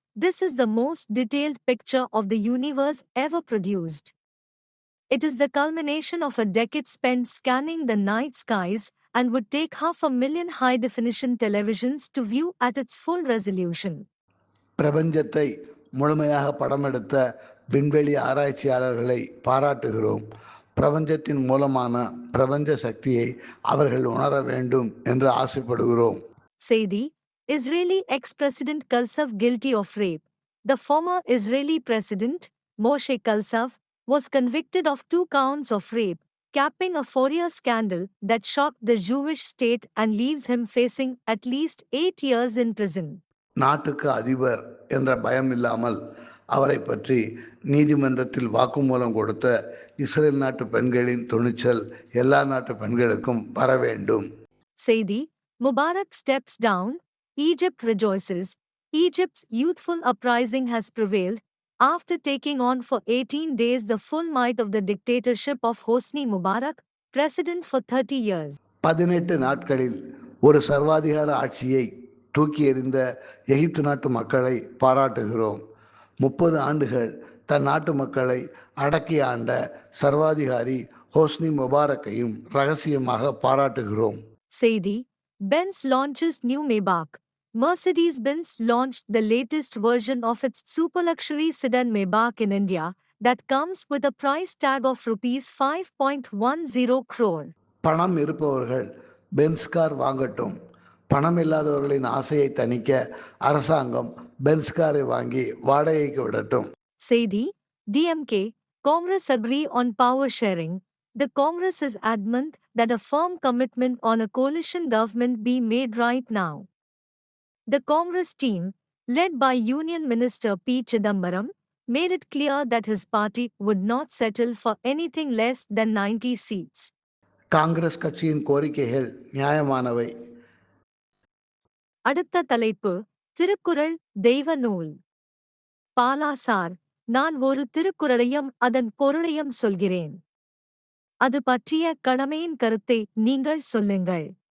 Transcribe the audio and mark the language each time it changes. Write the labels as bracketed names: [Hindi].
[English] This is the most detailed picture of the universe ever produced. It is the culmination of a decade spent scanning the night skies and would take 500,000 high-definition televisions to view at its full resolution. [Tamil] பிரபஞ்சத்தை முழுமையாக படமெடுத்த விண்வெளி ஆராய்ச்சியாளர்களை பாராட்டுகிறோம். பிரபஞ்சத்தின் மூலமான பிரபஞ்ச சக்தியை அவர்கள் உணர வேண்டும் என்று ஆசைப்படுகிறோம். [English] செய்தி: Israeli ex-President Kalsav guilty of rape. The former Israeli President, Moshe Kalsav, was convicted of 2 counts of rape, capping a 4-year scandal that shocked the Jewish state and leaves him facing at least 8 years in prison. [Tamil] நாட்டுக்கு அதிபர் என்ற பயம் இல்லாமல் அவரை பற்றி நீதிமன்றத்தில் வாக்குமூலம் கொடுத்த இஸ்ரேல் நாட்டு பெண்களின் துணிச்சல் எல்லா நாட்டு பெண்களுக்கும் வர வேண்டும். [English] செய்தி: Mubarak steps down, Egypt rejoices. Egypt's youthful uprising has prevailed after taking on for 18 days the full might of the dictatorship of Hosni Mubarak, president for 30 years. [Tamil] 18 நாட்களில் ஒரு சர்வாதிகார ஆட்சியை தூக்கி எறிந்த எகிப்து நாட்டு மக்களை பாராட்டுகிறோம். 30 ஆண்டுகள் தன் நாட்டு மக்களை அடக்கி ஆண்ட சர்வாதிகாரி ஹோஸ்னி முபாரக்கையும் ரகசியமாக பாராட்டுகிறோம். [English] செய்தி: Benz launches new Maybach. Mercedes-Benz launched the latest version of its super-luxury sedan Maybach in India that comes with a price tag of rupees 5.10 crore. [Tamil] பணம் இருப்பவர்கள் பென்ஸ் கார் வாங்கட்டும். பணம் இல்லாதவர்களின் ஆசையை தணிக்க அரசாங்கம் பென்ஸ் காரை வாங்கி வாடகைக்கு விடட்டும். [English] செய்தி: DMK, Congress agree on power sharing. The Congress is adamant that a firm commitment on a coalition government be made right now. The Congress team, led by Union Minister P. Chidambaram, made it clear that his party would not settle for anything less than 90 seats. [Tamil] Congress கட்சியின் கோரிக்கைகள் நியாயமானவை. அடுத்த தலைப்பு: திருக்குறள் தெய்வ நூல். Bala sir, நான் ஒரு திருக்குறளையும் அதன் பொருளையும் சொல்கிறேன். அது பற்றிய கடமையின் கருத்தை நீங்கள் சொல்லுங்கள்.